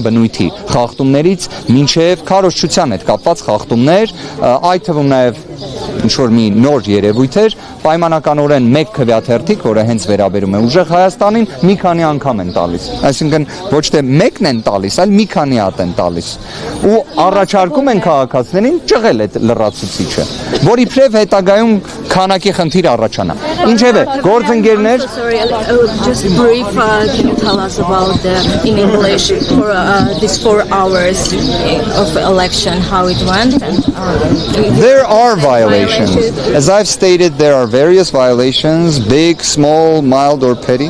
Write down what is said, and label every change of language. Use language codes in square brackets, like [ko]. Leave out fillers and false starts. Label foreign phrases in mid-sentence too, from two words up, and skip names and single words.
[hy] բնույթի խախտումներից մինչև քարոզչության հետ կապված խախտումներ, այդ թվում նաև ինչ-որ մի նոր երևույթ էր, պայմանականորեն մեկ քվեաթերթիկ, որը հենց վերաբերում է ուժեղ Հայաստանին, մի քանի անգամ են տալիս։ Այսինքն ոչ թե մեկն են տալիս, այլ մի քանի հատ են տալիս։ Ու առաջարկում են քաղաքացիներին ճղել այդ լրացուցիչը, որի իբրև հետագայում քանակի խնդիր առաջանա։ Ինչևէ, գործընկերներ, [en] Just brief, can you tell us about in English for these 4 hours of election, how it went? there are violations. As I've stated, there are various violations, big, small, mild, or petty.